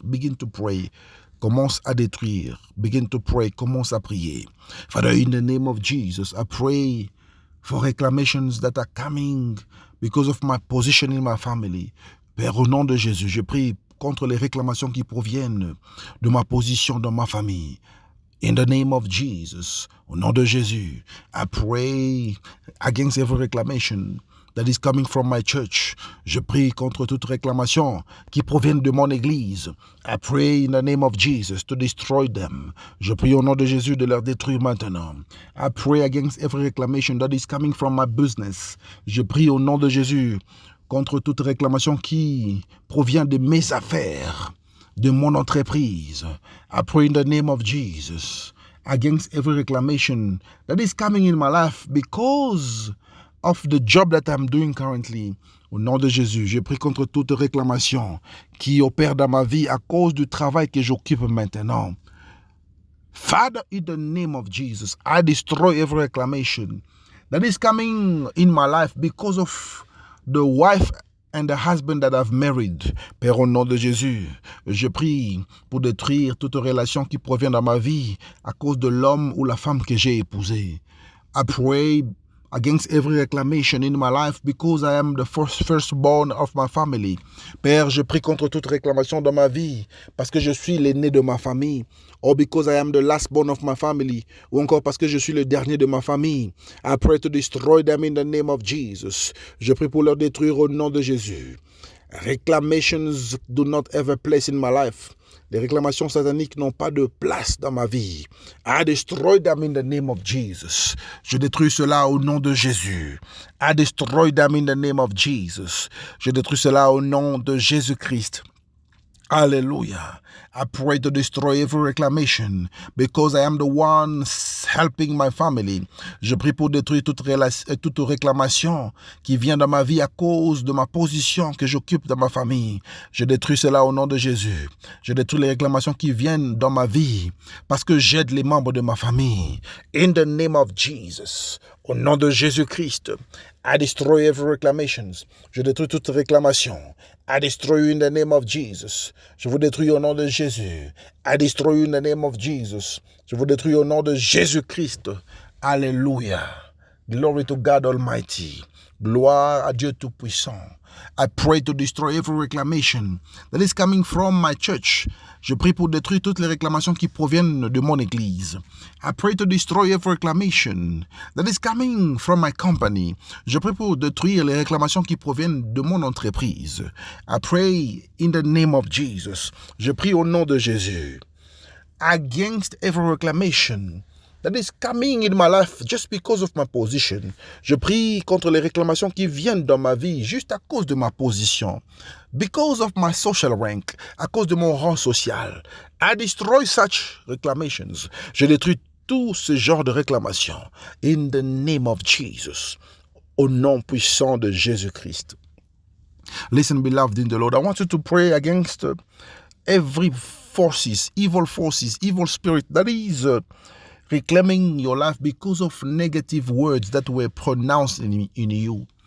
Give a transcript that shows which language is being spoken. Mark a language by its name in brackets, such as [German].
[English] Begin to pray. [French] Commence à détruire. [English] Begin to pray. [French] Commence à prier. [English] Father, in the name of Jesus, I pray for reclamations that are coming because of my position in my family. [French] Père, au nom de Jésus, je prie contre les réclamations qui proviennent de ma position dans ma famille. [English] In the name of Jesus, [French] au nom de Jésus, [English] I pray against every reclamation that is coming from my church. [French] Je prie contre toute réclamation qui provient de mon église. [English] I pray in the name of Jesus to destroy them. [French] Je prie au nom de Jésus de les détruire maintenant. [English] I pray against every reclamation that is coming from my business. [French] Je prie au nom de Jésus contre toute réclamation qui provient de mes affaires, de mon entreprise. [English] I pray in the name of Jesus against every reclamation that is coming in my life because of the job that I'm doing currently. [French] Au nom de Jésus, je prie contre toute réclamation qui opère dans ma vie à cause du travail que j'occupe maintenant. [English] Father, in the name of Jesus, I destroy every reclamation that is coming in my life because of the wife and the husband that I've married. [French] Père, au nom de Jésus, je prie pour détruire toute relation qui provient de ma vie à cause de l'homme ou la femme que j'ai épousé. [English] I pray against every reclamation in my life because I am the firstborn of my family. [French] Père, je prie contre toute réclamation dans ma vie parce que je suis l'aîné de ma famille. [English] Or because I am the lastborn of my family. [French] Ou encore parce que je suis le dernier de ma famille. [English] I pray to destroy them in the name of Jesus. [French] Je prie pour leur détruire au nom de Jésus. [English] Reclamations do not have a place in my life. [French] Les réclamations sataniques n'ont pas de place dans ma vie. [English] I destroy them in the name of Jesus. [French] Je détruis cela au nom de Jésus. [English] I destroy them in the name of Jesus. [French] Je détruis cela au nom de Jésus-Christ. [English] Hallelujah. I pray to destroy every reclamation because I am the one helping my family. [French] Je prie pour détruire toute réclamation qui vient dans ma vie à cause de ma position que j'occupe dans ma famille. Je détruis cela au nom de Jésus. Je détruis les réclamations qui viennent dans ma vie parce que j'aide les membres de ma famille. [English] In the name of Jesus. [French] Au nom de Jésus-Christ. [English] I destroy every reclamation. [French] Je détruis toute réclamation. [English] I destroy you in the name of Jesus. [French] Je vous détruis au nom de Jésus. [English] I destroy you in the name of Jesus. [French] Je vous détruis au nom de Jésus-Christ. Alléluia. [English] Glory to God Almighty. [French] Gloire à Dieu Tout-Puissant. [English] I pray to destroy every reclamation that is coming from my church. [French] Je prie pour détruire toutes les réclamations qui proviennent de mon église. [English] I pray to destroy every reclamation that is coming from my company. [French] Je prie pour détruire les réclamations qui proviennent de mon entreprise. [English] I pray in the name of Jesus. [French] Je prie au nom de Jésus. [English] Against every reclamation that is coming in my life just because of my position. [French] Je prie contre les réclamations qui viennent dans ma vie juste à cause de ma position. [English] Because of my social rank, [French] à cause de mon rang social. [English] I destroy such reclamations. [French] Je détruis tout ce genre de réclamations. [English] In the name of Jesus. [French] Au nom puissant de Jésus-Christ. [English] Listen, beloved in the Lord, I want you to pray against every evil spirit that is reclaiming your life because of negative words that were pronounced in you.